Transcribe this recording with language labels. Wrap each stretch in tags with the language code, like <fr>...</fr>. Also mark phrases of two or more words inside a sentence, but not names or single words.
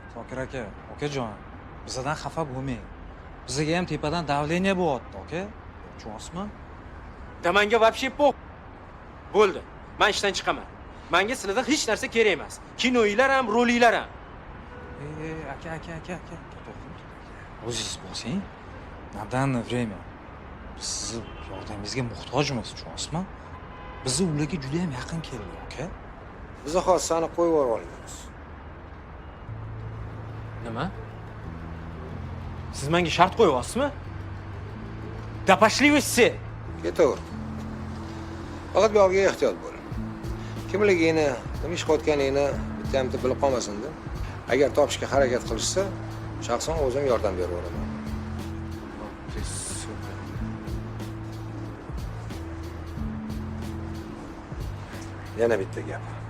<uz>Tokir aka, okajon, bizdan xafa bo'lmang. Bizga ham tepadan davleniya bo'lyapti, aka. Tushunasizmi? Da menga вообще pop. Bo'ldi. Men ishdan chiqaman. Menga sizlardan hech narsa kerak emas. Kinoinglar ham, rolinglar ham. Aka. O'zingiz bo'lsang,</uz> <ru>на данное время</ru> <uz>biz sizni yordamingizga muhtojmiz, tushunasizmi? Bizni ularga juda ham yaqin keldi, aka. Biz hozir sani qo'yib yuborib olamiz. Nima? Siz menga shart qo'yyapsizmi?</uz> <ru>Da pошли вы все.</ru> <uz>Ketaver. Faqat bu yoqqa ehtiyot bo'l. Kimligingni, nima ish qilayotganingni bitta-bitta bilib qolmasin-da. Agar topishga harakat qilishsa, shaxsan o'zim yordam beraman. Yana bitta gap.</uz>